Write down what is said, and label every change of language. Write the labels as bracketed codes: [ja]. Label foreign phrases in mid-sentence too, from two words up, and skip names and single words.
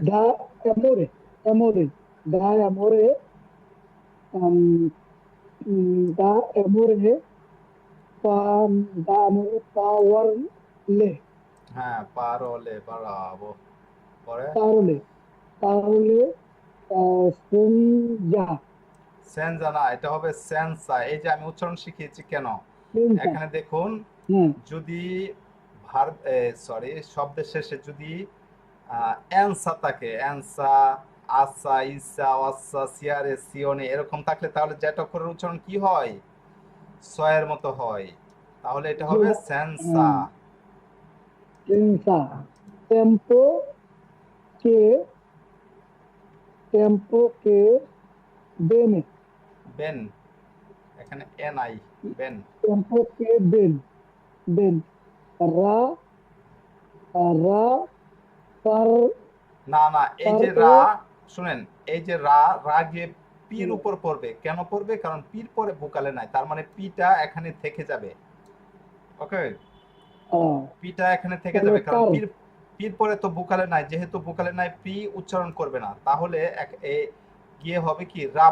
[it] da amore, amore, da amore, um, da amore, da amore, parole, [bn] হ্যাঁ [it] parole, bravo। [bn] পরে [it] parole, parole, senza, [bn] সেনজা না, এটা হবে সেন্সা। এই যে আমি উচ্চারণ শিখিয়েছি কেন, [it] senza, [bn] এখানে দেখুন, হ্যাঁ, যদি [en] verb, sorry, [bn] শব্দের শেষে যদি অ্যানসা থাকে, অ্যানসা, আসা, ইসা, অসা, সিয়ারে, সিওনে এরকম থাকলে তাহলে যেটা করে উচ্চারণ কি হয়, সয়ের মতো হয়। তাহলে এটা হবে সেন্সা। হ্যাঁ, [it] senza, tempo che, tempo che, bene, [bn] বেন, এখানে এন আই, বেন। [it] tempo che, ben, ben, ra, ra, par, [bn] না না, এই যে [it] paro, [bn] রা, শুনেন, এই যে রা, রা গিয়ে পির উপর পড়বে। কেন পড়বে? কারণ পির পরে ভোকালে নাই, তার মানে পিটা এখানে থেকে যাবে। ওকে, পিটা এখানে থেকে তাহলে যাবে কারণ পার, পির, পির পরে তো ভোকালে নাই, যেহেতু ভোকালে নাই পি উচ্চারণ করবে না, তাহলে গিয়ে হবে কি রাপ।